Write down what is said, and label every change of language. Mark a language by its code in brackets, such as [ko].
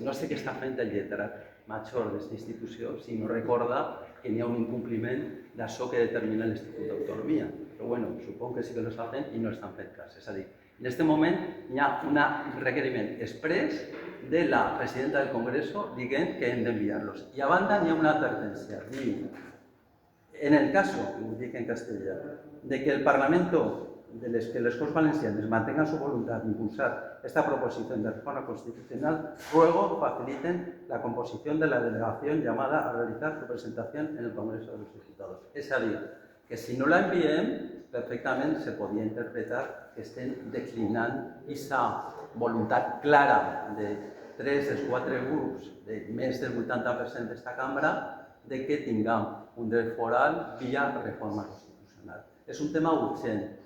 [ca] No sé què està fent el lletrat major d'aquesta institució si no recorda que hi ha un incompliment d'això que determina l'Institut d'Autonomia. Però bueno, [es] supongo que [ca] sí que lo està fent i no estan fent cas. És a dir, en aquest moment hi ha un requeriment exprés de la presidenta del Congreso dient que hem d'enviar-los. I a banda hi ha una advertència. [es] Diu, en el caso, [ca] lo dic en castellà, [es] de que el Parlamento que les Corts Valencianes mantengan su voluntad de impulsar esta proposición de reforma constitucional, ruego faciliten la composición de la delegación llamada a realizar su presentación en el Congreso de los Diputados. [ca] És a dir, que si no la enviem, perfectament se podia interpretar que estem declinant aquesta voluntat clara de 3 dels 4 grups, de més del 80% d'esta cambra, de que tinguem un dret foral via reforma constitucional. És un tema urgent.